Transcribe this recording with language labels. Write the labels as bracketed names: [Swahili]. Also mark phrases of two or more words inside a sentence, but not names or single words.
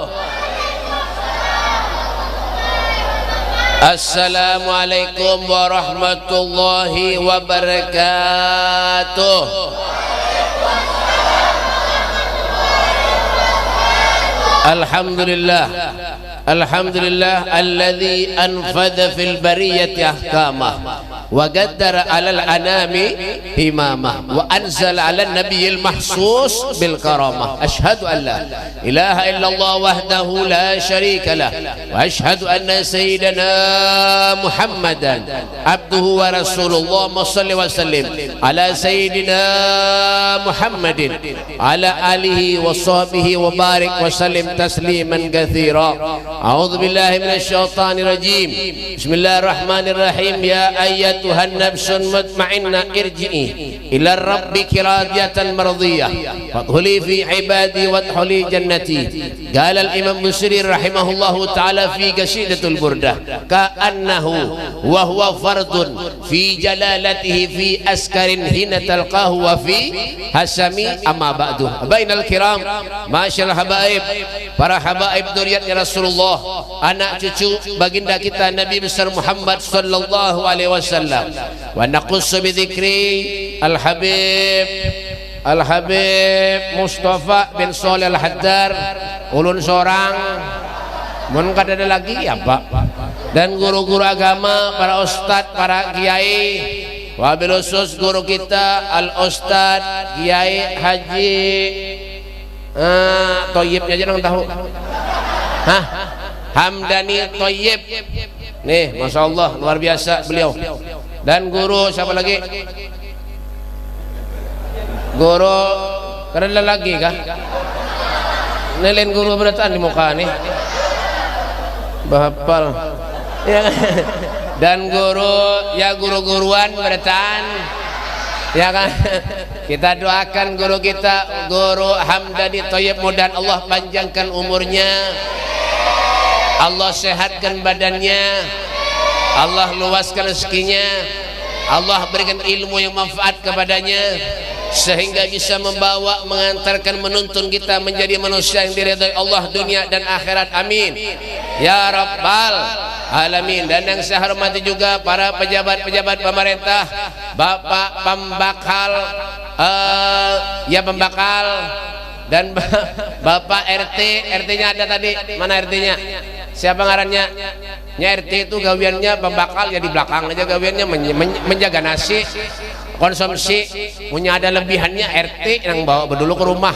[Arabic] السلام عليكم ورحمة الله وبركاته. Alhamdulillah. الحمد لله الذي أنفذ في البرية أحكامه وقدر على الأنام إمامه وأنزل على النبي المخصوص بالكرامة. أشهد أن لا إله إلا الله وحده لا شريك له وأشهد أن سيدنا محمدا عبده ورسوله. صل وسلم على سيدنا محمد على آله وصحبه وبارك وسلم تسليما كثيرا. أعوذ بالله من الشيطان الرجيم. بسم الله الرحمن الرحيم. يا أيتها النفس المطمئنة ارجعي إلى ربك راضية مرضية فادخلي في عبادي وادخلي جنتي. قال الإمام البوصيري رحمه الله تعالى في قصيدة البردة كأنه وهو فرد في جلالته في عسكر حين تلقاه وفي حشم أما بعد. بين الكرام, [Indonesian] masyaallah habaib, para habaib dzurriyyatnya Rasulullah, anak cucu baginda kita Nabi besar Muhammad [Arabic] صلى الله عليه وسلم. ونخص بذكر الحبيب مصطفى بن صالح الحدار. [Banjar] Ulun seorang mun kada ada lagi ya Pak, dan guru-guru agama, para ustadz, para kiai, [Arabic] وبالخصوص [Banjar] guru kita Al-Ustadz Kiai Haji Toyibnya aja nang tahu. Hamdani Toyib nih, [Arabic] ما شاء الله [Banjar] luar biasa beliau. Dan guru siapa lagi? Guru kada lagi kah? Nelen guru berataan di muka nih bahapal ya. Dan guru ya, guru-guruan berataan ya kan. [Indonesian] Kita doakan guru kita, Guru Hamdani Toyib, mudah Allah panjangkan umurnya, Allah sehatkan badannya, Allah luaskan rezekinya, Allah berikan ilmu yang manfaat kepadanya sehingga bisa membawa, mengantarkan, menuntun kita menjadi manusia yang diridhai Allah dunia dan akhirat. [Arabic] آمين يا رب العالمين. [Indonesian] Dan yang saya hormati juga para pejabat-pejabat pemerintah, Bapak Pembakal Pembakal dan Bapak RT-nya ada tadi, mana RT-nya? [Banjar] Siapa ngarannya? RT itu gawiannya pembakal, ya di belakang aja gawiannya, menjaga nasi konsumsi, punya ada lebihannya RT yang bawa dulu ke rumah.